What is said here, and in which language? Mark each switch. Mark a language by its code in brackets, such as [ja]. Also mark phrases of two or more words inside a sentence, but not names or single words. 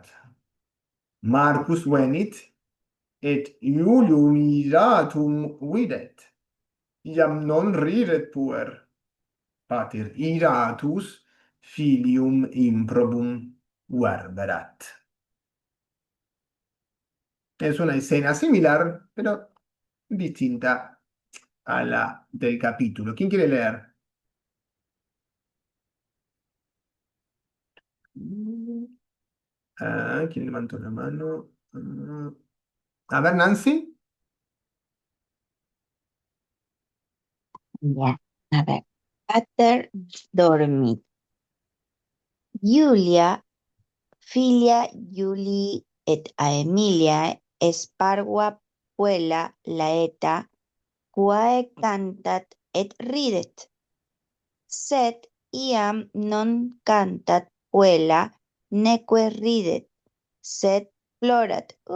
[la] Marcus venit, et Iulium iratum videt. Iam non ridet puer. Pater iratus filium improbum verberat. [es] Es una escena similar, pero distinta a la del capítulo. ¿Quién quiere leer? ¿Quién levantó la mano? A ver, Nancy. Ya, a ver. [la] Pater dormit. Iulia, filia Iulii et Aemilia, espargua puella laeta, quae cantat et ridet. Sed iam non cantat puella, neque ridet, sed plorat.